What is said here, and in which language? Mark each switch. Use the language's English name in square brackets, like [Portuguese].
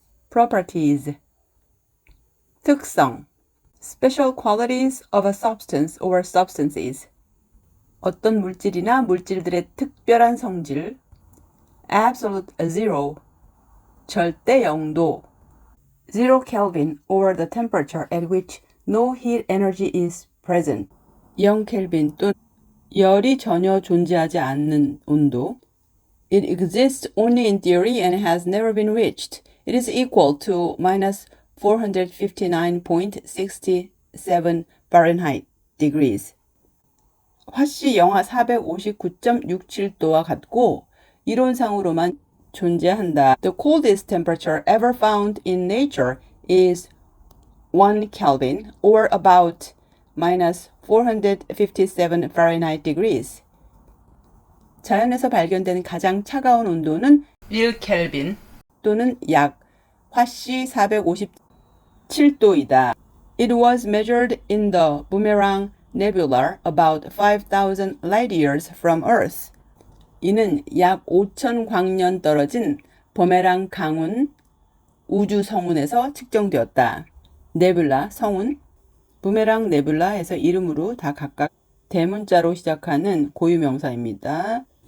[English] Properties, [Korean] 특성, [English] special qualities of a substance or substances, [Korean] 어떤 물질이나 물질들의 특별한 성질. [English] Absolute zero, [Korean] 절대 0도. [English] 0 Kelvin or the temperature at which no heat energy is present. [Korean] 0 켈빈 또는 열이 전혀 존재하지 않는 온도. [English] It exists only in theory and has never been reached. It is equal to minus 459.67 Fahrenheit degrees. [Korean] 화씨 영하 459.67도와 같고 이론상으로만 존재한다. [English] The coldest temperature ever found in nature is 1 Kelvin or about minus 457 Fahrenheit degrees. [Korean] 자연에서 발견된 가장 차가운 온도는 1 켈빈 또는 약 화씨 457도이다. [English] It was measured in the Boomerang Nebula about 5,000 light years from Earth. [Korean] 이는 약 5,000 광년 떨어진 버메랑 강운 우주 성운에서 측정되었다. 네뷸라 성운, 부메랑 네뷸라에서 이름으로 다 각각 대문자로 시작하는 고유명사입니다.